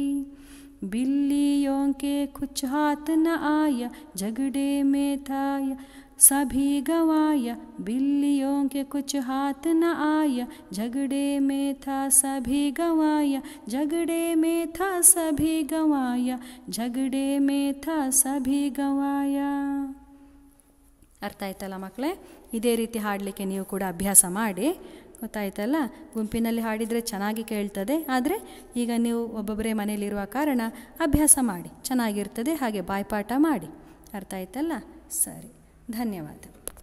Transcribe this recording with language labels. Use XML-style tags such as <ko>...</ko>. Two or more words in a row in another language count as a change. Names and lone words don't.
<hi>बिल्लियों के कुछ हाथ न आया, झगड़े में था सभी गवाया, बिल्लियों के कुछ हाथ न आया, झगड़े में था सभी गवाया, झगड़े में था सभी गवाया, झगड़े में था सभी गवाया।</hi> <kn>ಅರ್ಥ ಆಯ್ತಲ್ಲ ಮಕ್ಕಳೇ? ಇದೇ ರೀತಿ ಹಾಡಲಿಕ್ಕೆ ನೀವು ಕೂಡ ಅಭ್ಯಾಸ ಮಾಡಿ. ಗೊತ್ತಾಯ್ತಲ್ಲ? ಗುಂಪಿನಲ್ಲಿ ಹಾಡಿದರೆ ಚೆನ್ನಾಗಿ ಕೇಳ್ತದೆ. ಆದರೆ ಈಗ ನೀವು ಒಬ್ಬೊಬ್ಬರೇ ಮನೆಯಲ್ಲಿರುವ ಕಾರಣ ಅಭ್ಯಾಸ ಮಾಡಿ, ಚೆನ್ನಾಗಿರ್ತದೆ. ಹಾಗೆ ಬಾಯ್ಪಾಠ ಮಾಡಿ. ಅರ್ಥ ಆಯ್ತಲ್ಲ? ಸರಿ, ಧನ್ಯವಾದ.</kn>